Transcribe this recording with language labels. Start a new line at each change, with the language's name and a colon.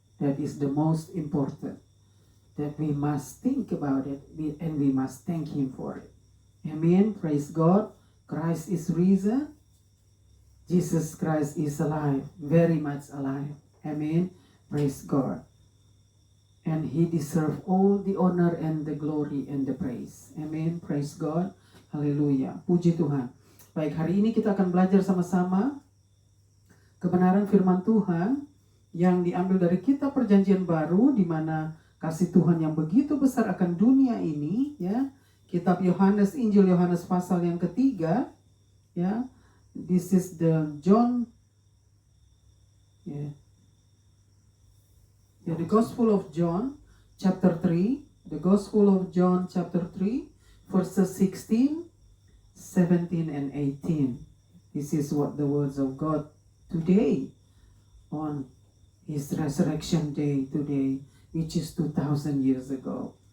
English: That is the most important, that we must think about it, and we must thank him for it. Amen. Praise God. Christ is risen. Jesus Christ is alive, very much alive. Amen. Praise God. And he deserves all the honor and the glory and the praise. Amen. Praise God. Haleluya.
Indonesian: Puji Tuhan. Baik, hari ini kita akan belajar sama-sama kebenaran firman Tuhan yang diambil dari kitab Perjanjian Baru, di mana kasih Tuhan yang begitu besar akan dunia ini, ya. Kitab Yohanes, Injil Yohanes pasal yang ketiga, ya.
English: This is the John, the Gospel of John chapter 3, the Gospel of John chapter 3, verses 16, 17 and 18. This is what the words of God today on his resurrection day today, which is 2,000 years ago.